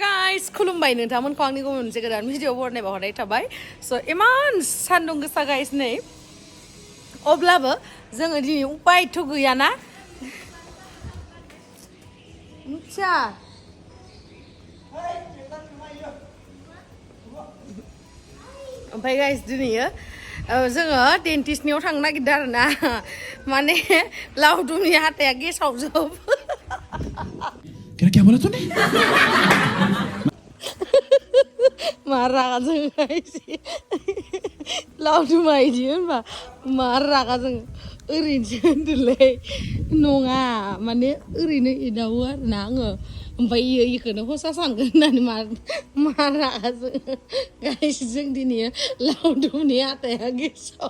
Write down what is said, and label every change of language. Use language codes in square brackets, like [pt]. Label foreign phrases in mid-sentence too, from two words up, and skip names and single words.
[brx] गाइस खुलुमबाय नोंथांमोनखौ आंनि गुबुन मोनसे गोदान भिडिअ बरनायबा हरनाय थाबाय स' इमान सान्दुं गोसा गाइस नै अब्लाबो जोङो दिनै उपायथ' गैयाना मिथिया ओमफ्राय गाइस दिनैयो जोङो डेन्टिस्टनियाव थांनो नागिरदों आरोना माने लावदुमनि हाथाया गेसाव जोब [hi] क्या बोला तूने [brx] मा रागा जोङो गाइस लावदुमा इदि होनबा मा रागा जोङो ओरैनोसो होनदोंलै नङा माने ओरैनो एदावो आरोना आङो ओमफ्राय इखौनो हसा सानगोन होननानै मा रागा जोङो गाइस जों दिनै लावदुमनि हाथाया गेसाव